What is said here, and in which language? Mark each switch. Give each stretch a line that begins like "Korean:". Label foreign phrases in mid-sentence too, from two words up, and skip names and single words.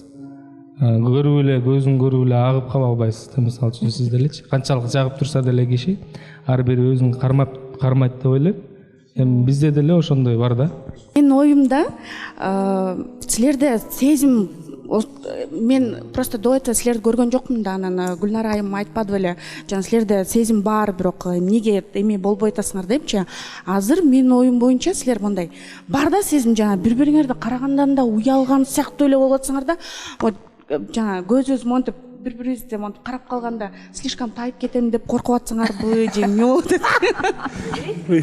Kyrgyz: Көрүп эле, көзүн көрүп эле агып кала албайсыз да. Мисалы үчүн сиз делечи канчалык жагып турса деле киши ар бири өзүн кармайт деп ойлойм. Эми бизде деле ошондой бар да. Менин оюмда силерде сезим, мен
Russian: просто до этого
Kyrgyz: силерди көргөн жокмун да, анан Гүлнара айым айтпады беле, жана силерде сезим бар, бирок эмнеге эми болбой атасыңар депчи. Азыр менин оюм боюнча силер мындай бар да сезим, жана бири-бириңерди карагандан да уялган сыяктуу эле болуп атсаңар да. Жана көзүбүз монтип бири-бирибизди монтип карап калганда слишком тайып кетем деп коркуп атсаңарбы же эмне болуп атат?